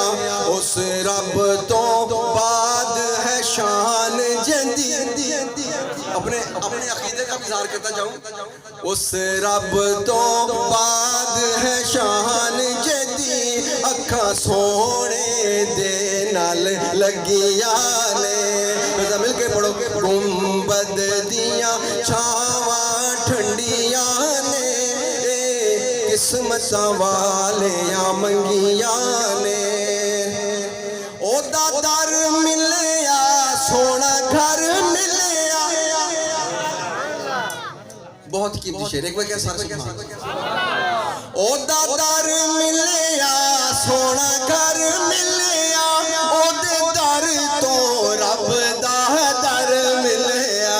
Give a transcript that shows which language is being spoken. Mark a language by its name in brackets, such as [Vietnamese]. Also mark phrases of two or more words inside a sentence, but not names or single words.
[Punjabi] اس رب تو بعد ہے شان جدی، [Urdu] اپنے عقیدے کا اظہار کرتا جاؤں۔ [Punjabi] اس رب تو بعد ہے شان جدی، اکھاں سونے دے نال لگیاں نے۔ [Urdu] مل کے پڑھو۔ [Punjabi] گنبد دیاں چھاواں ٹھنڈیاں نے، قسمتاں والیاں منگیاں نے۔ او دا در ملیا، سونا گھر ملیا۔ [Urdu] بہت قیمتی شعر، ایک بار کیا سارے [Arabic] سبحان اللہ۔ [Punjabi] او دا در ملیا، سونا گھر ملیا، او دے در تو رب دا در ملیا۔